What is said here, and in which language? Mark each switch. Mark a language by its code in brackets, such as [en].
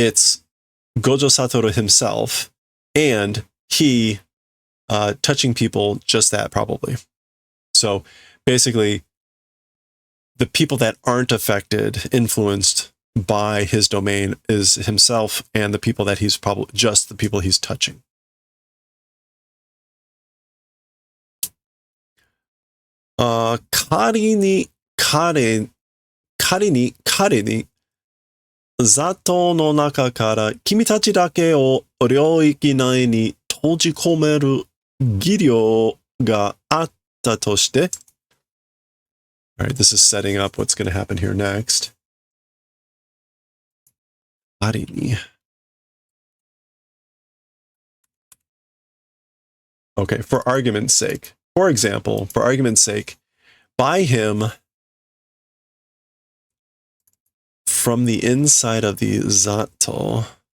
[en] It's Gojo Satoru himself and he touching people, just that probably. So basically, the people that aren't affected, influenced by his domain is himself and the people that he's probably just the people he's touching. [ja] Karini ザトの中から君たちだけを領域内に閉じ込める技量があったとして。 [en] All right, this is setting up what's going to happen here next. 仮に Okay, for argument's sake. For example, for argument's sake, by him from the inside of the Zato.